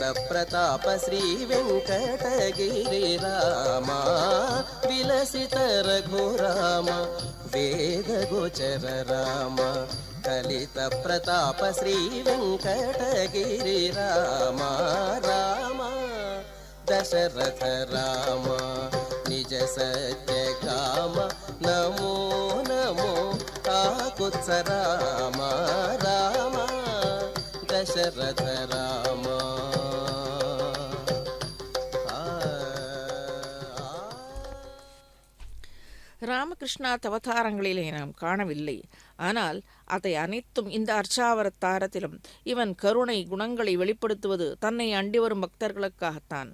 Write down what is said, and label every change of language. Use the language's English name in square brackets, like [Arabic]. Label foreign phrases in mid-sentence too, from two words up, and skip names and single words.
[Sanskrit] ಪ್ರತಾಪ ಶ್ರೀ ವೆಂಕಟಗಿರಿ ರಾಮ ವಿಲಸಿತ ರಘುರಾಮ ವೇದ ಗೋಚರ ರಾಮ ಕಲಿತ ಪ್ರತಾಪ ಶ್ರೀ ವೆಂಕಟಗಿರಿ ರಾಮ ರಾಮ ದಶರಥ ರಾಮ ನಿಜ ಸತ್ಯ ಕಾಮ ನಮೋ ನಮೋ ಕಾಕುತ್ಸ ರಾಮ ರಾಮ ದಶರಥ ರಾಮ [Tamil] ராமகிருஷ்ணா அவதாரங்களிலே நாம் காணவில்லை. ஆனால் அதை அனைத்தும் இந்த அர்ச்சாவதாரத்திலும் இவன் கருணை குணங்களை வெளிப்படுத்துவது தன்னை அண்டி வரும் பக்தர்களுக்காகத்தான்.